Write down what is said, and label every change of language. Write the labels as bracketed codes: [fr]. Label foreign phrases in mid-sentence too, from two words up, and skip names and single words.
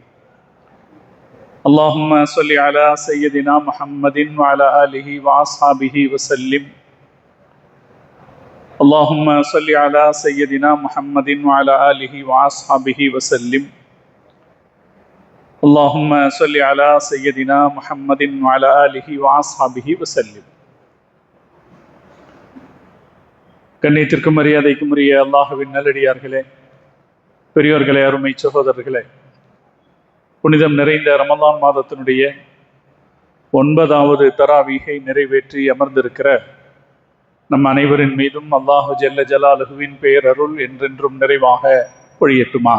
[ar] اللهم صل على سيدنا محمد وعلى آله وأصحابه وسلم. اللهم صل على سيدنا محمد وعلى آله وأصحابه وسلم. اللهم صل على سيدنا محمد وعلى آله وأصحابه وسلم. [ta] கண்ணியத்திற்கும் மரியாதைக்கும் உரிய அல்லாஹ்வின் நல்லடியார்களே, பெரியோர்களே, அருமை சகோதரர்களே, புனிதம் நிறைந்த ரமலான் மாதத்தினுடைய 9வது தராவீகை நிறைவேற்றி அமர்ந்திருக்கிற நம் அனைவரின் மீதும் [ar] الله جل جلاله [ta] பேரருள் என்றென்றும் நிறைவாக பொழியட்டுமாக.